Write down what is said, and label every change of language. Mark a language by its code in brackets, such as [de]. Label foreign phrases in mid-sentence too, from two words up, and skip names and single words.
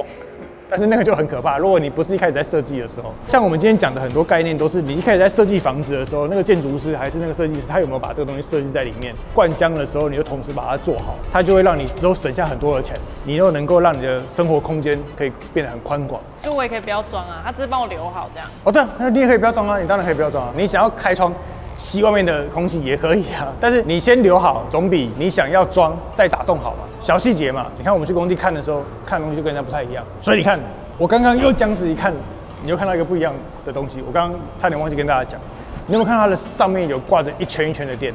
[zh] 但是那個就很可怕。如果你不是一開始在設計的時候，像我們今天講的很多概念，都是你一開始在設計房子的時候，那個建築師還是那個設計師，他有沒有把這個東西設計在裡面？灌漿的時候，你就同時把它做好，它就會讓你之後省下很多的錢，你又能夠讓你的生活空間可以變得很寬廣。就我也可以不要裝啊，他只是幫我留好這樣。哦，對啊，那你也可以不要裝啊，你当然可以不要裝啊。你想要開窗吸外面的空氣也可以啊，但是你先留好，總比你想要裝再打洞好嘛。小細節嘛，你看我們去工地看的時候，看的東西就跟人家不太一樣，所以你看。我剛剛又僵直一看，你又看到一個不一樣的東西。我剛剛差點忘記跟大家講，你有沒有看到它的上面有掛着一圈一圈的電？